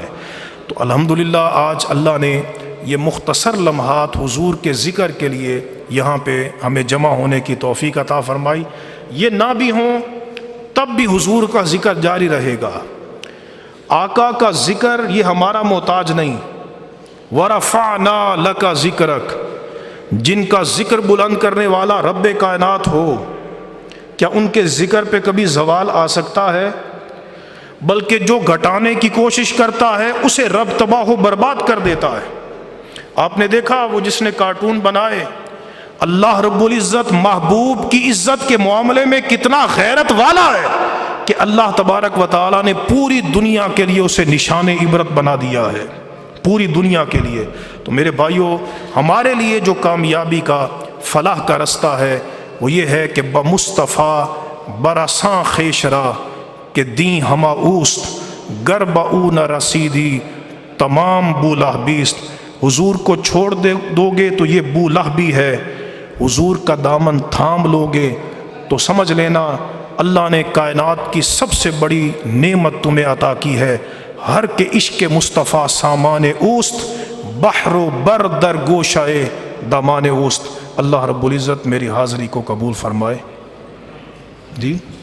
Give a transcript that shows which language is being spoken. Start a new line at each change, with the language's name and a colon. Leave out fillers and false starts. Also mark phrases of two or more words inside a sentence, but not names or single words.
Urdu: تو الحمدللہ آج اللہ نے یہ مختصر لمحات حضور کے ذکر کے لیے یہاں پہ ہمیں جمع ہونے کی توفیق عطا فرمائی۔ یہ نہ بھی ہوں تب بھی حضور کا ذکر جاری رہے گا۔ آقا کا ذکر یہ ہمارا محتاج نہیں۔
Arabic: وَرَفَعْنَا لَكَ ذِكْرَكَ،
Urdu: جن کا ذکر بلند کرنے والا رب کائنات ہو، کیا ان کے ذکر پہ کبھی زوال آ سکتا ہے؟ بلکہ جو گھٹانے کی کوشش کرتا ہے اسے رب تباہ و برباد کر دیتا ہے۔ آپ نے دیکھا وہ جس نے کارٹون بنائے،
Arabic: اللہ رب العزت
Urdu: محبوب کی عزت کے معاملے میں کتنا غیرت والا ہے کہ
Arabic: اللہ تبارک و تعالیٰ
Urdu: نے پوری دنیا کے لیے اسے نشان عبرت بنا دیا ہے، پوری دنیا کے لیے۔ تو میرے بھائیوں، ہمارے لیے جو کامیابی کا، فلاح کا رستہ ہے وہ یہ ہے کہ
Persian: بمصطفیٰ برساں خیشرا کہ دیں ہما اوست، گر باو نہ رسیدی تمام بولہ بیست۔
Urdu: حضور کو چھوڑ دو گے تو یہ بولہ بھی ہے، حضور کا دامن تھام لو گے تو سمجھ لینا اللہ نے کائنات کی سب سے بڑی نعمت تمہیں عطا کی ہے۔
Persian: ہر کے عشق مصطفیٰ سامان اوست، بحر و بر در گوشائے دامان اوست۔
Arabic: اللہ رب العزت
Urdu: میری حاضری کو قبول فرمائے۔ جی